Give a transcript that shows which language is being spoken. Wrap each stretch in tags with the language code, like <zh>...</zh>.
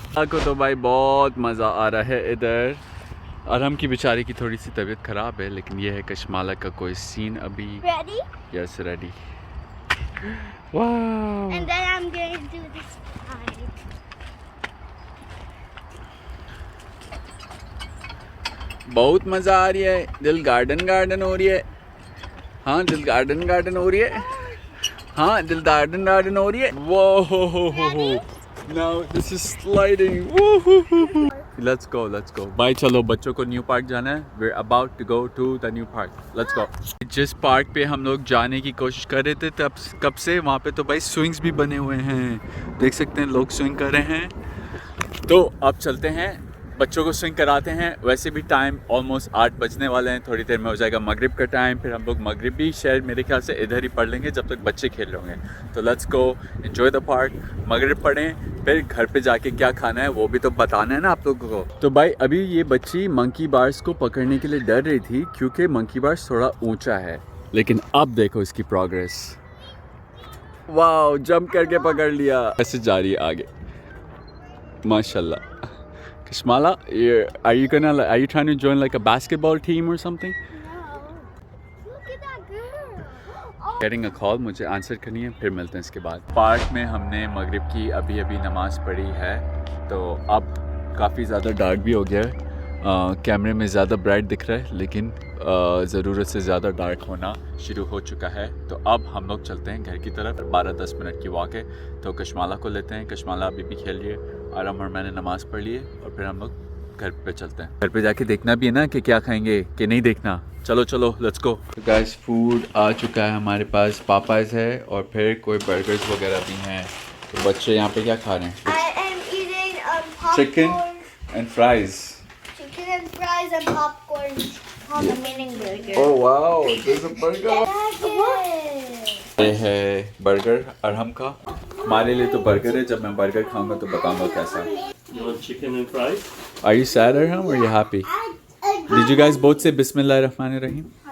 <hi>को तो भाई बहुत मज़ा आ रहा है इधर. अरहम की बेचारी की थोड़ी सी तबीयत ख़राब है, लेकिन ये है कश्माला का कोई सीन अभी.</hi> <en>Ready? Yes ready. वाह. And then I'm going to do this slide.</en> <hi>बहुत मज़ा आ रही है, दिल गार्डन हो रही है. हाँ दिल गार्डन हो रही है. हाँ दिल गार्डन हो रही है.</hi> <en>वो Now this is sliding. Woo-hoo-hoo-hoo. Let's go.</en> <hi>भाई चलो बच्चों को न्यू पार्क जाना है.</hi> <en>We're about to go to the new park. Let's go.</en> <hi>जिस पार्क पे हम लोग जाने की कोशिश कर रहे थे तब कब से वहाँ पे तो भाई स्विंग्स भी बने हुए हैं. देख सकते हैं लोग स्विंग कर रहे हैं. तो अब चलते हैं, बच्चों को स्विंग कराते हैं. वैसे भी टाइम ऑलमोस्ट 8 बजने वाले हैं. थोड़ी देर में हो जाएगा मगरिब का टाइम. फिर हम लोग मगरिब भी शायद मेरे ख्याल से इधर ही पढ़ लेंगे जब तक बच्चे खेल रहे होंगे. तो</hi> <en>Let's go enjoy the park.</en> <hi>मगरिब पढ़ें, फिर घर पे जाके क्या खाना है वो भी तो बताना है ना आप लोगों को. तो भाई अभी ये बच्ची मंकी बार्स को पकड़ने के लिए डर रही थी क्योंकि मंकी बार्स थोड़ा ऊंचा है. लेकिन अब देखो इसकी प्रोग्रेस. वाओ, जंप करके पकड़ लिया. ऐसे जा रही है आगे, माशाल्लाह.</hi> <en>Kashmala, are you trying to join like a basketball team or something? No. Look at that girl. Oh. Getting a call,</en> <hi>मुझे आंसर करनी है, फिर मिलते हैं इसके बाद. पार्क में हमने मगरिब की अभी नमाज़ पढ़ी है. तो अब काफ़ी ज़्यादा डार्क भी हो गया है. कैमरे में ज़्यादा ब्राइट दिख रहा है, लेकिन ज़रूरत से ज़्यादा डार्क होना शुरू हो चुका है. तो अब हम लोग चलते हैं घर की तरफ. 12-10 मिनट की वॉक है. तो कश्माला को लेते हैं. कश्माला अभी भी खेल रही है. आराम और मैंने नमाज़ पढ़ ली है और फिर हम लोग घर पे चलते हैं. घर पे जाके देखना भी है ना कि क्या खाएंगे कि नहीं देखना. चलो</hi> <en>Let's go.</en> <hi>तो गाइस फूड आ चुका है हमारे पास. पापाज है और फिर कोई बर्गर्स वगैरह भी हैं. तो बच्चे यहाँ पे क्या खा रहे हैं?</hi> <en>I am eating popcorn. Chicken and fries. Chicken and fries and popcorn on the mini burger. Oh wow, there's a burger. Yes.</en> <hi>ये है बर्गर अरहम का. हमारे लिए तो बर्गर है. जब मैं बर्गर खाऊंगा तो बताऊंगा कैसा है.</hi> <en>You want chicken and fries? Are you sad Arham or are you happy? Did you guys both say Bismillahirrahmanirrahim?</en>